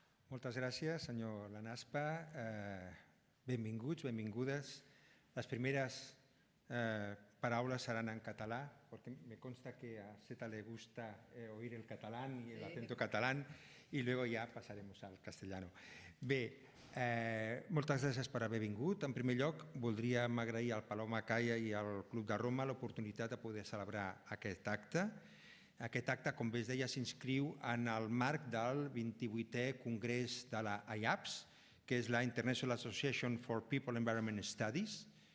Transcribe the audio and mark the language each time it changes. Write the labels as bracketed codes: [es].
[ca] Moltes gràcies, senyor Lanaspa. Benvinguts, benvingudes. Les primeres paraules seran en català, [es] porque me consta que a Zeta le gusta oír el catalán y el acento catalán, y luego ya pasaremos al castellano. [ca] Bé, moltes gràcies per haver vingut. En primer lloc, voldríem agrair al Palau Macaya i al Club de Roma l'oportunitat de poder celebrar aquest acte. Aquest acte, com bé es deia, s'inscriu en el marc del 28è Congrés de la IAPS, que és la International Association for People Environment Studies.